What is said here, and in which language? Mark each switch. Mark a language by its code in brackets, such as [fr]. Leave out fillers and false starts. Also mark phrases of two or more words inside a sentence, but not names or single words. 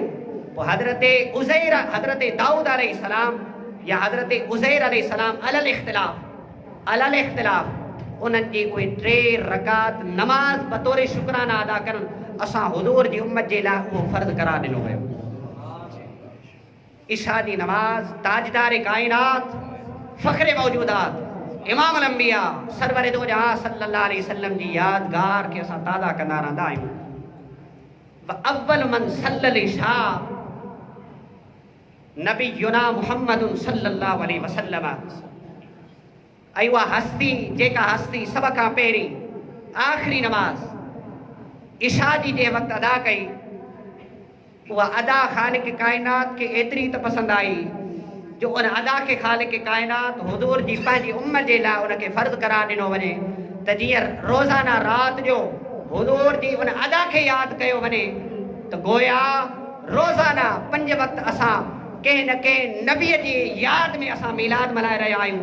[sd] पोइ हज़रत दाऊद अलैहिस्सलाम या हज़रत उज़ैर अलैहिस्सलाम [ar] على الاختلاف [sd] उन्हनि जी उहे 3 रकात नमाज़ बतौर शुक्राना अदा करणु असां हुज़ूर जी उम्मत जे लाइ उहो फ़र्ज़ करार ॾिनो वियो। इशा जी नमाज़ ताजदार काइनात फ़ख्र मौजूदात [ar] إمام الأنبياء [sd] सरवर दो जहां [ar] صلى الله عليه وسلم [sd] जी यादगार खे असां ताज़ा कंदा रहंदा आहियूं। [ar] وأول من صلى العشاء نبينا محمد صلى الله عليه وسلم. [sd] ऐं उहा हस्ती जेका हस्ती सभ खां पहिरीं आख़िरी नमाज़ इशा जी जे वक़्तु अदा कई, उहा अदा ख़ालिक़ काइनात खे एतिरी त पसंदि आई जो उन अदा खे ख़ालिक़ काइनात हुज़ूर जी पंहिंजी उम्मत जे लाइ उनखे फ़र्ज़ करार ॾिनो वञे, त जीअं रोज़ाना राति जो हुज़ूर जी उन अदा खे यादि कयो वञे, त गोया रोज़ाना 5 वक़्त असां कंहिं न कंहिं नबीअ जी यादि में असां मीलाद मल्हाए रहिया आहियूं।